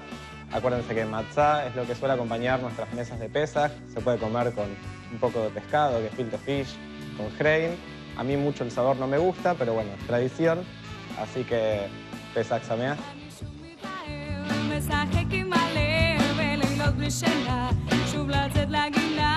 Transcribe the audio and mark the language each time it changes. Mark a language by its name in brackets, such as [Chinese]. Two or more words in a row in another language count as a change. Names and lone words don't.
[Spanish] Acuérdense que matzá es lo que suele acompañar nuestras mesas de Pesaj. Se puede comer con un poco de pescado, que es [English] filter fish, [Spanish] con grain. A mí mucho el sabor no me gusta, pero bueno, es tradición. Así que [Hebrew] פסח שמח. משחק עם הלב, אלה לא בלי שינה, שוב לצאת להגיד